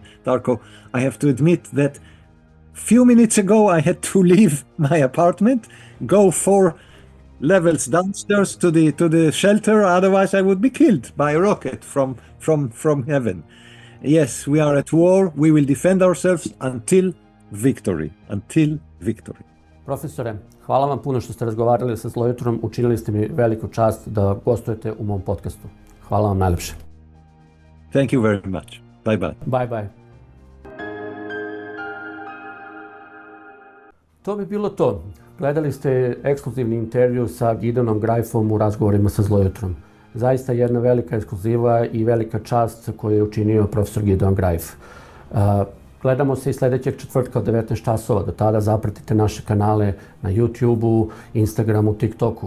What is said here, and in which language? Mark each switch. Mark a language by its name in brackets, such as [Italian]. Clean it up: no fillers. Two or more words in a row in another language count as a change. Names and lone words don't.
[English] Darko, I have to admit that few minutes ago I had to leave my apartment, go 4 levels downstairs to the shelter. Otherwise I would be killed by a rocket from heaven. Yes, we are at war. We will defend ourselves until victory. [Serbian] Profesore, hvala vam puno što ste razgovarali sa Zlojutrom. Učinili ste mi veliku čast da gostujete u mom podcastu. Hvala vam najlepše. [English] Thank you very much. Bye bye. Bye bye. [Serbian] To bi bilo to. Gledali ste ekskluzivni intervju sa Gideonom Grajfom u razgovorima sa Zlojutrom. Zaista jedna velika ekskluziva i velika čast koju je učinio profesor Gideon Grajf. Gledamo se i sljedećeg četvrtka od 19 časova. Do tada zapratite naše kanale na YouTubeu, Instagramu, TikToku.